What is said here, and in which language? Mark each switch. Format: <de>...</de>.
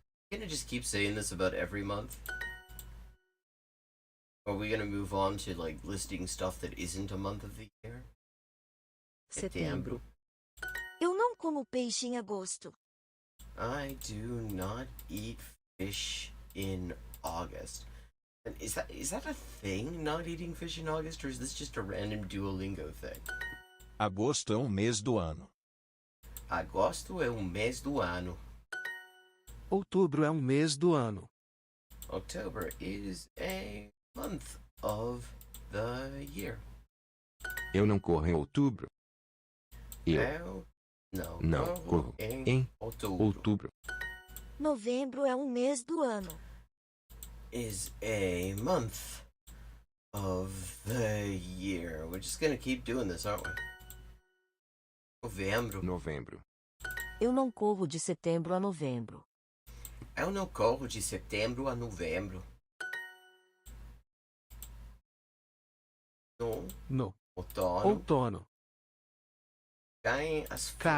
<en>Can I just keep saying this about every month? Or are we gonna move on to like listing stuff that isn't a month of the year?</en> <pt>Setembro. Eu não como peixe em agosto.</pt> <en>I do not eat fish in August. And is that a thing, not eating fish in August, or is this just a random Duolingo thing?</en> <pt>Agosto é um mês do ano. Agosto é mês do ano. Outubro é um mês do ano.</pt> <en>October is a month of the year.</en> <pt>Eu não corro em outubro. Eu não corro em outubro. Novembro é um mês do ano.</pt> <en>Is a month of the year. We're just gonna keep doing this, aren't we?</en> <pt>Novembro. Eu não corro de setembro a novembro. Eu não corro de setembro a novembro. No outono. Caem as</pt>